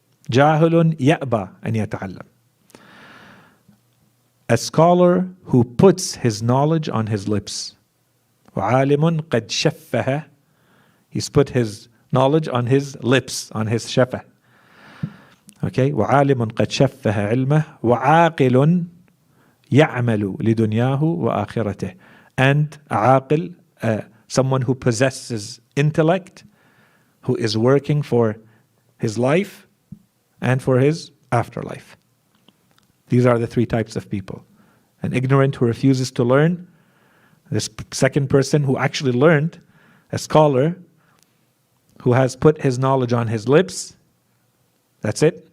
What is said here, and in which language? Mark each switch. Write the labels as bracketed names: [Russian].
[Arabic] جاهل يأبى أن يتعلم. [English] A scholar who puts his knowledge on his lips. [Arabic] وعالم قد شفه. [English] He's put his knowledge on his lips, on his شفه. [Arabic] Okay, وعالم قد شفه علمه وعاقل يعمل لدنياه وآخرته. [English] And عاقل, someone who possesses intellect, who is working for his life and for his afterlife. These are the three types of people. An ignorant who refuses to learn, this second person who actually learned, a scholar who has put his knowledge on his lips. That's it.